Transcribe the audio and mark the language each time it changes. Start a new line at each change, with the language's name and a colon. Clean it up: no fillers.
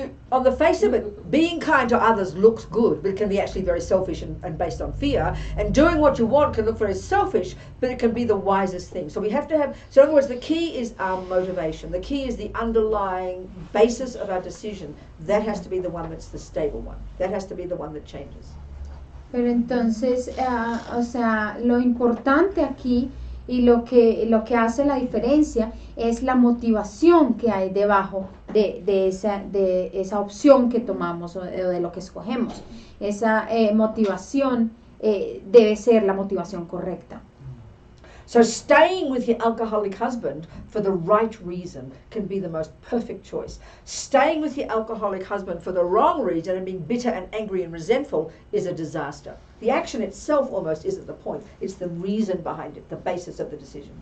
English: on the face of it, being kind to others looks good, but it can be actually very selfish and based on fear. And doing what you want can look very selfish, but it can be the wisest thing. So we have to have, so in other words, the key is our motivation. The key is the underlying basis of our decision. That has to be the one that's the stable one. That has to be the one that changes.
Spanish: Pero entonces, o sea, lo importante aquí y lo que hace la diferencia es la motivación que hay debajo de esa opción que tomamos o de lo que escogemos. Esa motivación debe ser la motivación correcta.
English: So staying with your alcoholic husband for the right reason can be the most perfect choice. Staying with your alcoholic husband for the wrong reason and being bitter and angry and resentful is a disaster. The action itself almost isn't the point. It's the reason behind it, the basis of the decision.